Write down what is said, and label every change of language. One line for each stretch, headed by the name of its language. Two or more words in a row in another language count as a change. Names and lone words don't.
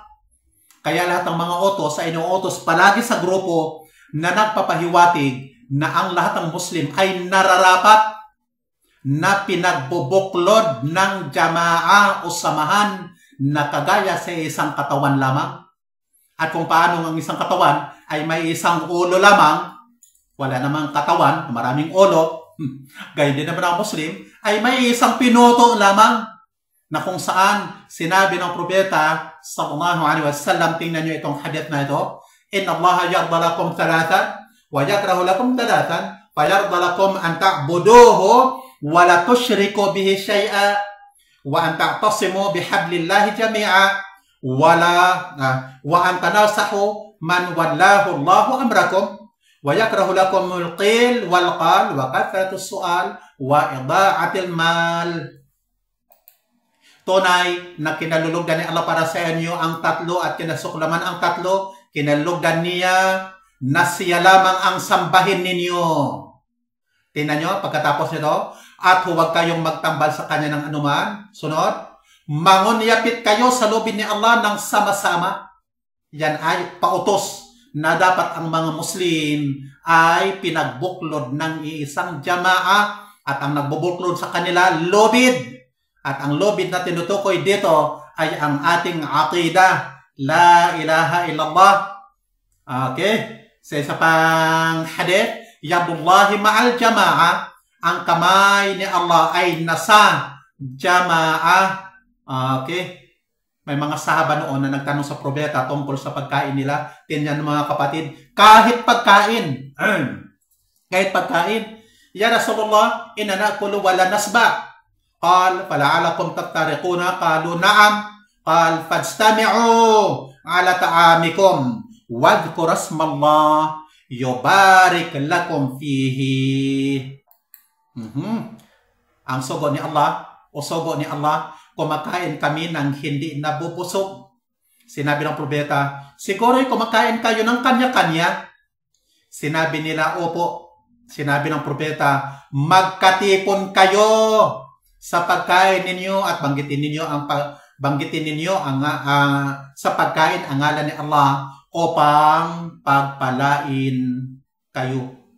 Filipino: Kaya lahat ng mga utos ay inuutos palagi sa grupo na nagpapahiwatig na ang lahat ng Muslim ay nararapat na pinagbubuklod ng jamaa o samahan na kagaya sa isang katawan lamang. At kung paano ang isang katawan ay may isang ulo lamang, wala namang katawan, maraming ulo, gaya din naman ang Muslim, ay may isang pinuto lamang na kung saan sinabi ng propeta
Arabic: صلى الله عليه وسلم,
Filipino: tingnan nyo itong hadith na ito,
Arabic: إن الله يرضى لكم ثلاثا ويكره لكم ثلاثا فيرضى لكم أن تعبدوه ولا تشركوا به شيئا وأن تعتصموا بحبل الله جميعا وأن تناصحوا من ولاه الله أمركم ويكره لكم القيل والقال وكثرة السؤال وإضاعة المال.
Filipino: Tunay na kinalulugdan ni Allah para sa inyo ang tatlo at kinasuklaman ang tatlo. Kinalugdan niya na siya lamang ang sambahin ninyo. Tingnan nyo, pagkatapos nito, at huwag kayong magtambal sa kanya ng anuman. Sunod, mangunyapit kayo sa lubid ni Allah ng sama-sama. Yan ay pautos na dapat ang mga Muslim ay pinagbuklod ng iisang jamaa at ang nagbubuklod sa kanila, lubid. At ang lubid na tinutukoy dito ay ang ating aqidah.
Arabic: لا إله إلا الله.
Filipino: Okay? Sa isa pang hadith,
Arabic: يد الله مع الجماعة.
Filipino: Ang kamay ni Allah ay nasa jama'a. Okay? May mga sahaba noon na nagtanong sa propeta tungkol sa pagkain nila. Tingnan mga kapatid, kahit pagkain, kahit pagkain,
Arabic: يا رسول الله، إنا نأكل ولا نشبع. قال، فلعلكم تفترقون، قالوا نعم. قال، فاجتمعوا على طعامكم، واذكروا اسم الله، يبارك لكم فيه.
Filipino: Ang sugo ni Allah, o sugo ni Allah, kumakain kami ng hindi nabubusog. Sinabi ng propeta, siguro kumakain kayo ng kanya-kanya. Sinabi nila, opo. Sinabi ng propeta, magkatipon kayo sa pagkain ninyo at banggitin ninyo ang sa pagkain ang ngalan ni Allah upang pagpalain kayo.